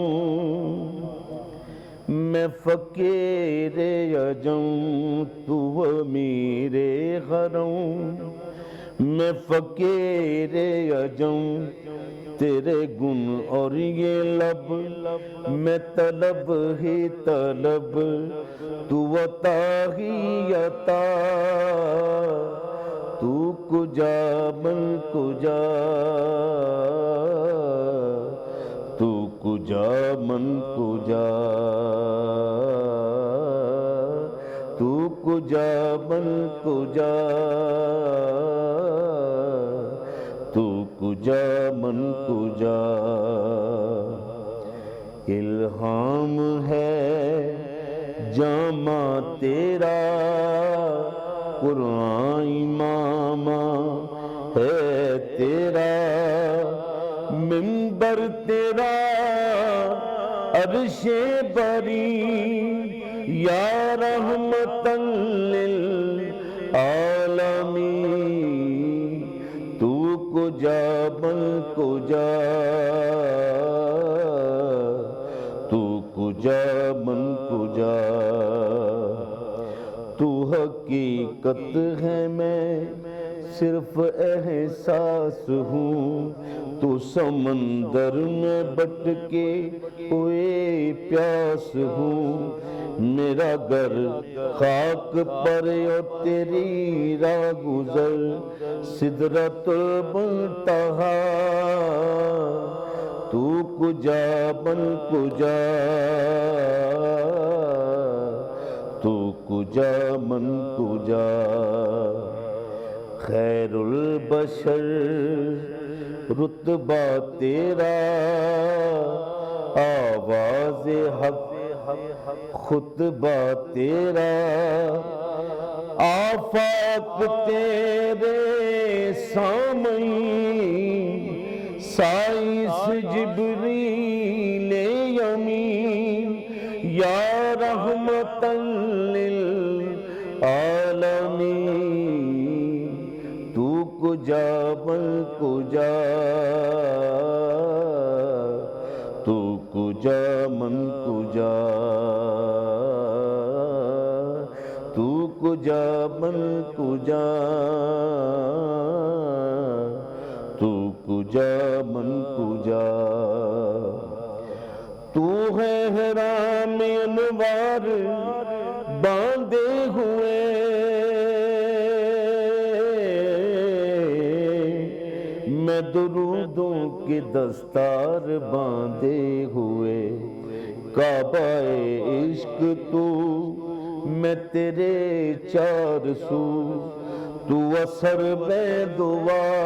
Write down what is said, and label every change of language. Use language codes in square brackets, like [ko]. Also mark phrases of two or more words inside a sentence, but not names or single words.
[ur] میں فقیر عجم، تو میرے حرم میں فقیر عجم، تیرے گن اور یہ لب میں طلب ہی طلب، تو عطا ہی عطا، [fa] تو کجا من کجا، تو کجا من کجا، تو کجا من کجا، تو کجا من کجا. [ur] الہام ہے جامع تیرا قرآن امام ہے تیرا، منبر تیرا عرش بری، [ar] یا رحمت للعالمین، [fa] تو کجا من کجا، تو کجا من کجا. [ur] تو حقیقت ہے میں صرف احساس ہوں، تو سمندر میں بٹکے ہوئے پیاس ہوں، میرا گھر خاک پر اور تیری راہ گزر سدرت منتہا، [fa] تو کجا من کجا، تو کجا من کجا. [ur] خیر البشر رتبہ تیرا، آواز حق خطبہ تیرا، آفاق تیرے سامعین، سائنس جبریل [ar] رحمتاً للعالمین [fa] تو کجا من کجا تو کجا من کجا تو کجا من کجا تو کجا من کجا [ur] تو ہے حرام انوار باندھے ہوئے میں درودوں کے دستار باندھے ہوئے کعبہ عشق تو میں تیرے چار سو تو اثر میں دعا